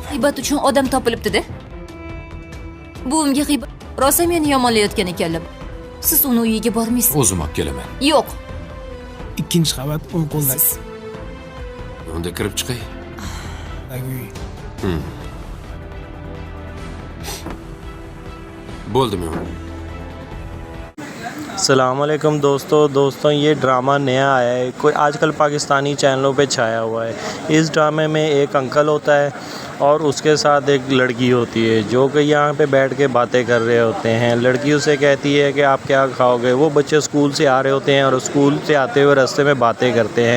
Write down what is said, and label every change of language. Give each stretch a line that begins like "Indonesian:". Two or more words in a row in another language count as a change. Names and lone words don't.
Uzbek: G'iybat uchun odam topilibdi-da. Buvimga g'iybat rosa meni yomonlayotgan ekanlar. Siz uni uyiga bormaysiz. O'zim olib kelaman. Yo'q. ikkinchi qavat o'ng qo'ldan. Unda kirib chiqay. Bo'ldimi?
Urdu: السلام علیکم دوستو یہ ڈرامہ نیا آیا ہے، کوئی آج کل پاکستانی چینلوں پہ چھایا ہوا ہے. اس ڈرامے میں ایک انکل ہوتا ہے اور اس کے ساتھ ایک لڑکی ہوتی ہے جو کہ یہاں پہ بیٹھ کے باتیں کر رہے ہوتے ہیں. لڑکی اسے کہتی ہے کہ آپ کیا کھاؤ گے۔ وہ بچے اسکول سے آ رہے ہوتے ہیں اور اسکول سے آتے ہوئے راستے میں باتیں کرتے ہیں.